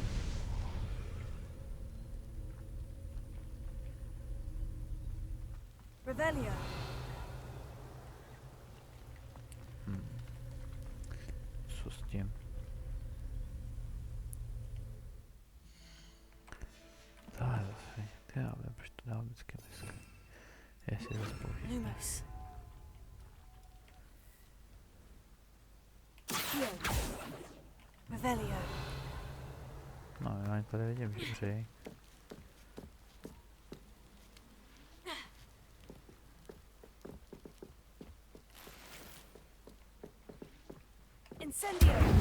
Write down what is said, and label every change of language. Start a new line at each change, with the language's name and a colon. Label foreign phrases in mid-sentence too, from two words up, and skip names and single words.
Czech: Revelio. Co s tím? To je zase, já nevím, proč to dám vždycky dneska. Jestli to spoužít. Lumos. Revelio. No, já tady vidím žebřej. Incendio.